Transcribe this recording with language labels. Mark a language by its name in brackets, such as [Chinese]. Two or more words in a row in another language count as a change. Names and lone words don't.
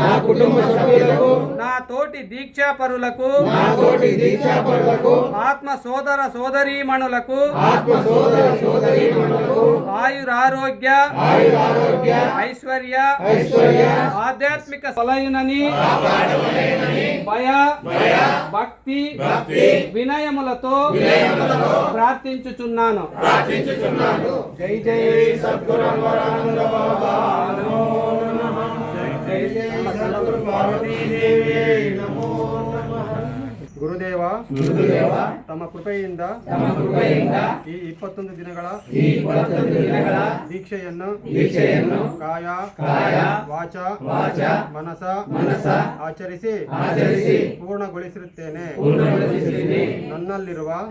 [Telugu] నా తోటి దీక్షాపరులకు ఆత్మ సోదర సోదరీమణులకు ఆయురారోగ్య ఐశ్వర్య ఆధ్యాత్మిక సలైనని భయ భక్తి వినయములతో ప్రార్థించుచున్నాను. జై జై సద్గురు అమరానంద బాబా నమో నమః. జై జై సద్గురు పార్వతీదేవి నమో నమః. [Kannada] ಗುರುದೇವ ತಮ್ಮ ಕೃಪೆಯಿಂದ ಈ 21 ದಿನಗಳ ದೀಕ್ಷೆಯನ್ನು ಕಾಯ ವಾಚ ಮನಸ ಆಚರಿಸಿ ಪೂರ್ಣಗೊಳಿಸಿರುತ್ತೇನೆ. ನನ್ನಲ್ಲಿರುವ